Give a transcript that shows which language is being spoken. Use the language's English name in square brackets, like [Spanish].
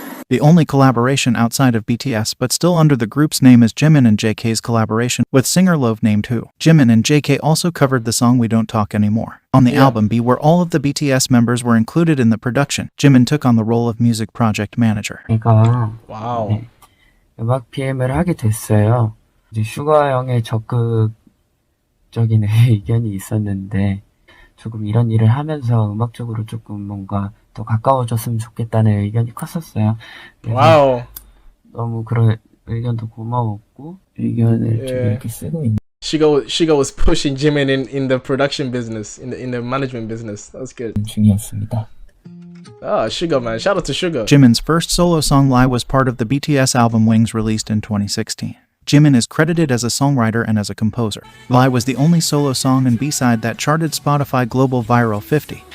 [English] The only collaboration outside of BTS but still under the group's name is Jimin and JK's collaboration with singer Love named Who. Jimin and JK also covered the song We Don't Talk Anymore. On the album B, where all of the BTS members were included in the production, Jimin took on the role of music project manager. Wow. [Korean] 네, 음악 PM을 하게 됐어요. 이제 슈가 형의 적극적인 의견이 있었는데 조금 이런 일을 하면서 음악적으로 조금 뭔가 더 가까워졌으면 좋겠다는 의견이 컸었어요. Wow. 너무 그런 의견도 고마웠고 의견을 좀 이렇게 쓰고 있는. [English] Shiga was pushing Jimin in the production business, in the management business. That was good. [Korean] 중이었습니다. [English] Ah, Sugar, man. Shout out to Sugar. Jimin's first solo song Lie was part of the BTS album Wings released in 2016. Jimin is credited as a songwriter and as a composer. Lie was the only solo song and B-side that charted Spotify Global Viral 50.